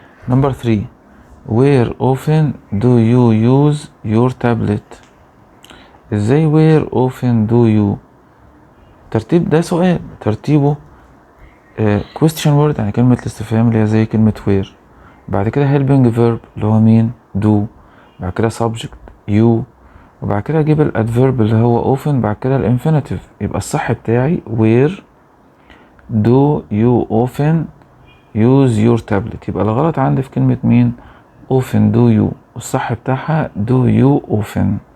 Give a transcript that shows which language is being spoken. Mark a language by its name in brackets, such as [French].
[English] Number 3 where often do you use your tablet. [Arabic] ازاي where often do you؟ ترتيب ده سؤال، ترتيبه question word يعني كلمة الاستفهام اللي هي زي كلمة where، بعد كده helping verb اللي هو مين؟ do، بعد كده subject you، وبعد كده اجيب الادفيرب اللي هو often، بعد كده الانفينيتيف. يبقى الصح بتاعي [English] where do you often use your tablet. [Arabic] يبقى الغلط عندي في كلمة مين؟ often do you، والصح بتاعها do you often.